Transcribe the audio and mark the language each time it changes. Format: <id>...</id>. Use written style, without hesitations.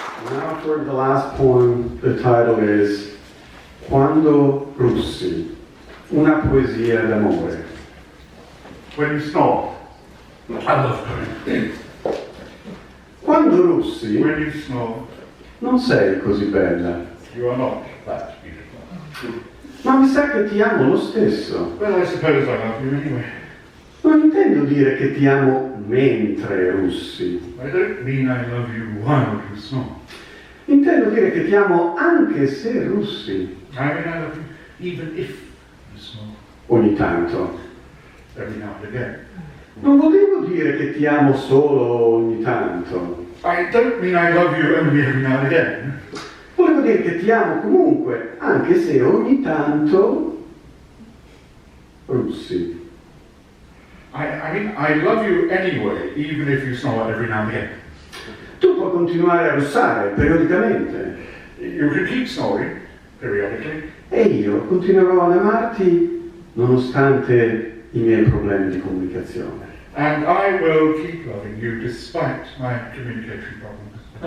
<en>Now for the last poem, the title is</en> <it>Quando Russi, una poesia d'amore.</it> <en>When you snore. I love poetry.</en> <it>Quando russi,</it> <en>When you snore,</en> <it>non sei così bella,</it> <en>you are not that beautiful.</en> <it>ma mi sa che ti amo lo stesso.</it> <en>Well, I suppose I love you anyway.</en> <it>Non intendo dire che ti amo mentre russi.</it> <en>I don't mean I love you while you snore.</en> <it>Intendo dire che ti amo anche se russi.</it> <en>I mean I love you even if you snore.</en> <it>Ogni tanto.</it> <en>Every now and again.</en> <it>Non volevo dire che ti amo solo ogni tanto.</it> <en>I don't mean I love you only every now and again.</en> <it>Volevo dire che ti amo comunque, anche se ogni tanto russi.</it> <en>I mean, I love you anyway, even if you snore every now and again.</en> <it>Tu puoi continuare a russare periodicamente</it> <en>You can keep snoring periodically,</en> <it>e io continuerò ad amarti nonostante i miei problemi di comunicazione.</it> <en>and I will keep loving you despite my communication problems.</en>